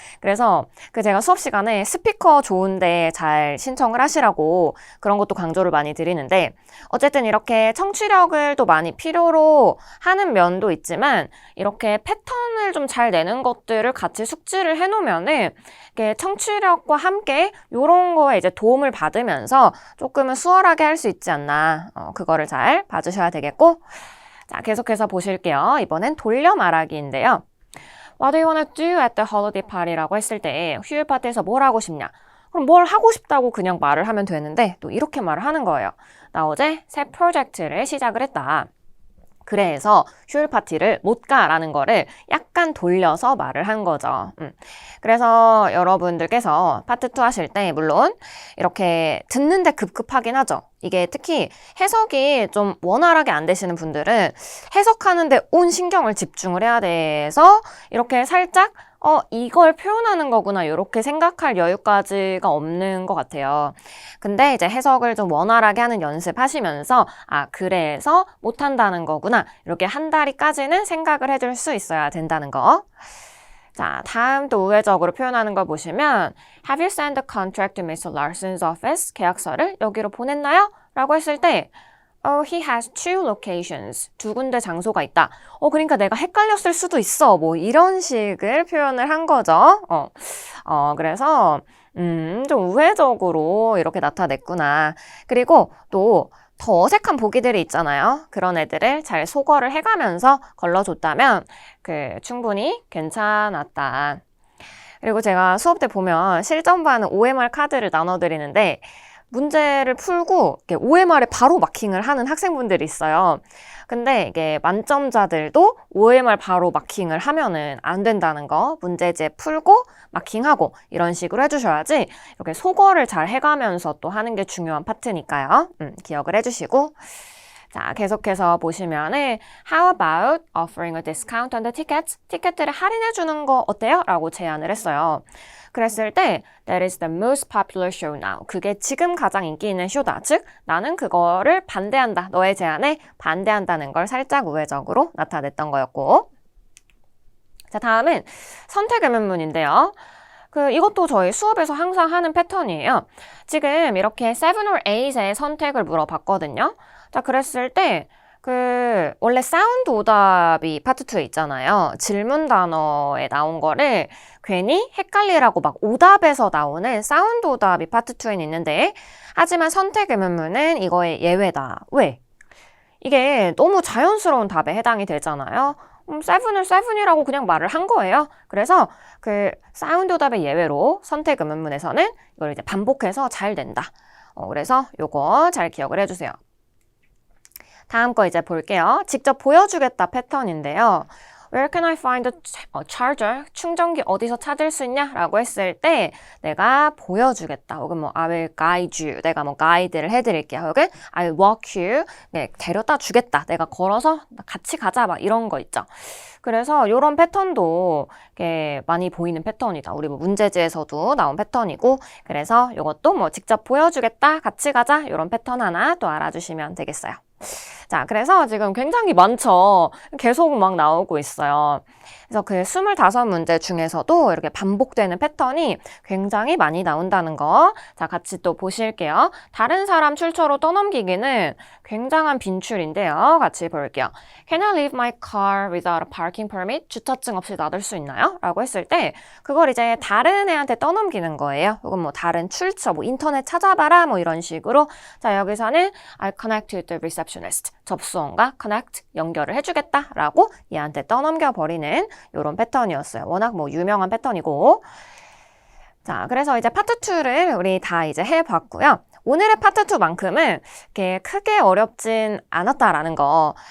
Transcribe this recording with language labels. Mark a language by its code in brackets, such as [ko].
[ko] 그래서 제가 수업 시간에 스피커 좋은데 잘 신청을 하시라고 그런 것도 강조를 많이 드리는데 어쨌든 이렇게 청취력을 또 많이 필요로 하는 면도 있지만 이렇게 패턴을 좀 잘 내는 것들을 같이 숙지를 해놓으면은 청취력과 함께 이런 거에 이제 도움을 받으면서 조금은 수월하게 할 수 있지 않나. 그거를 잘 봐주셔야 되겠고. 자, 계속해서 보실게요. 이번엔 돌려 말하기인데요. [en] What do you want to do at the holiday party [ko] 라고 했을 때 휴일 파티에서 뭘 하고 싶냐? 그럼 뭘 하고 싶다고 그냥 말을 하면 되는데 또 이렇게 말을 하는 거예요. 나 어제 새 프로젝트를 시작을 했다. 그래서 휴일 파티를 못 가라는 거를 약간 돌려서 말을 한 거죠. 그래서 여러분들께서 파트 2 하실 때 물론 이렇게 듣는데 급급하긴 하죠. 이게 특히 해석이 좀 원활하게 안 되시는 분들은 해석하는데 온 신경을 집중을 해야 돼서 이렇게 살짝 이걸 표현하는 거구나 이렇게 생각할 여유까지가 없는 것 같아요. 근데 이제 해석을 좀 원활하게 하는 연습하시면서 그래서 못한다는 거구나 이렇게 한 다리까지는 생각을 해줄 수 있어야 된다는 거. 자, 다음 또 우회적으로 표현하는 걸 보시면 [en] Have you sent the contract to Mr. Larson's office? [ko] 계약서를 여기로 보냈나요? 라고 했을 때 [en] he has two locations. [ko] 두 군데 장소가 있다. 그러니까 내가 헷갈렸을 수도 있어. 뭐 이런 식을 표현을 한 거죠. 그래서 좀 우회적으로 이렇게 나타냈구나. 그리고 또 더 어색한 보기들이 있잖아요. 그런 애들을 잘 소거를 해가면서 걸러줬다면 충분히 괜찮았다. 그리고 제가 수업 때 보면 실전반은 OMR 카드를 나눠드리는데 문제를 풀고 OMR에 바로 마킹을 하는 학생분들이 있어요. 근데 이게 만점자들도 OMR 바로 마킹을 하면은 안 된다는 거. 문제집 풀고 마킹하고 이런 식으로 해주셔야지 이렇게 소거를 잘 해가면서 또 하는 게 중요한 파트니까요. 기억을 해주시고. 자, 계속해서 보시면은 [en] How about offering a discount on the tickets? [ko] 티켓들을 할인해주는 거 어때요? 라고 제안을 했어요. 그랬을 때 [en] That is the most popular show now. [ko] 그게 지금 가장 인기 있는 쇼다. 즉, 나는 그거를 반대한다. 너의 제안에 반대한다는 걸 살짝 우회적으로 나타냈던 거였고. 자, 다음은 선택 의문문인데요. 이것도 저희 수업에서 항상 하는 패턴이에요. 지금 이렇게 7 or 8의 선택을 물어봤거든요. 자, 그랬을 때 원래 사운드 오답이 파트 2에 있잖아요. 질문 단어에 나온 거를 괜히 헷갈리라고 막 오답에서 나오는 사운드 오답이 파트 2에는 있는데 하지만 선택 의문문은 이거의 예외다. 왜? 이게 너무 자연스러운 답에 해당이 되잖아요. 7을 7이라고 그냥 말을 한 거예요. 그래서 사운드 오답의 예외로 선택 의문문에서는 이걸 이제 반복해서 잘 된다. 그래서 요거 잘 기억을 해주세요. 다음 거 이제 볼게요. 직접 보여주겠다 패턴인데요. [en] Where can I find a charger? [ko] 충전기 어디서 찾을 수 있냐? 라고 했을 때 내가 보여주겠다. 혹은 뭐 [en] I will guide you. [ko] 내가 뭐 가이드를 해드릴게요. [en] 혹은 I will walk you. [ko] 네, 데려다 주겠다. 내가 걸어서 같이 가자. 막 이런 거 있죠. 그래서 이런 패턴도 많이 보이는 패턴이다. 우리 뭐 문제지에서도 나온 패턴이고 그래서 이것도 뭐 직접 보여주겠다. 같이 가자. 이런 패턴 하나 또 알아주시면 되겠어요. 자, 그래서 지금 굉장히 많죠. 계속 막 나오고 있어요. 그래서 그 25문제 중에서도 이렇게 반복되는 패턴이 굉장히 많이 나온다는 거. 자, 같이 또 보실게요. 다른 사람 출처로 떠넘기기는 굉장한 빈출인데요. 같이 볼게요. [en] Can I leave my car without a parking permit? [ko] 주차증 없이 놔둘 수 있나요? 라고 했을 때 그걸 이제 다른 애한테 떠넘기는 거예요. 혹은 뭐 다른 출처, 뭐 인터넷 찾아봐라 뭐 이런 식으로. 자, 여기서는 [en] I connect with the receptionist. [ko] 접수원과 connect, 연결을 해주겠다 라고 얘한테 떠넘겨 버리는 이런 패턴이었어요. 워낙 뭐 유명한 패턴이고. 자, 그래서 이제 파트 2를 우리 다 이제 해봤고요. 오늘의 파트 2만큼은 이렇게 크게 어렵진 않았다라는 거.